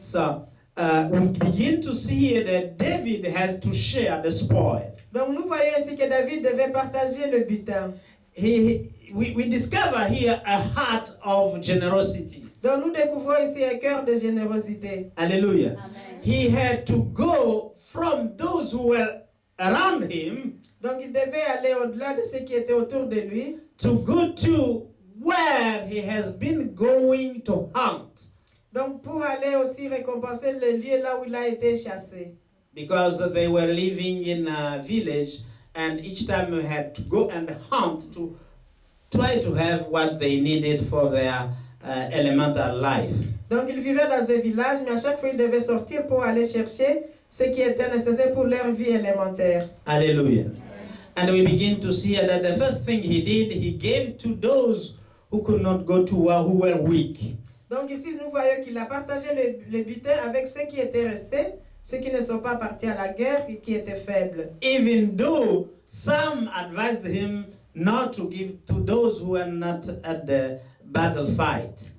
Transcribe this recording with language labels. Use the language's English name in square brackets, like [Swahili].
[English] So, we begin to see here that David has to share the spoil. [French] Donc nous voyons ici que David devait partager le butin. [English] We discover here a heart of generosity. [French] Donc nous découvrons ici un cœur de générosité. [English] Hallelujah. He had to go from those who were around him [French] Donc il devait aller au-delà de ceux qui étaient autour de lui [English] to go to where he has been going to hunt. [French] donc pour aller aussi récompenser le lieu là où il a été chassé. [English] Because they were living in a village, and each time they had to go and hunt to try to have what they needed for their elemental life. [French] Donc ils vivaient dans un village, mais à chaque fois ils devaient sortir pour aller chercher ce qui était nécessaire pour leur vie élémentaire. [English] Hallelujah. And we begin to see that the first thing he did, he gave to those who could not go to war, who were weak. [French] Donc ici nous voyons qu'il a partagé le butin avec ceux qui étaient restés, ceux qui ne sont pas partis à la guerre et qui étaient faibles. [English] Even though some advised him not to give to those who were not at the battle fight,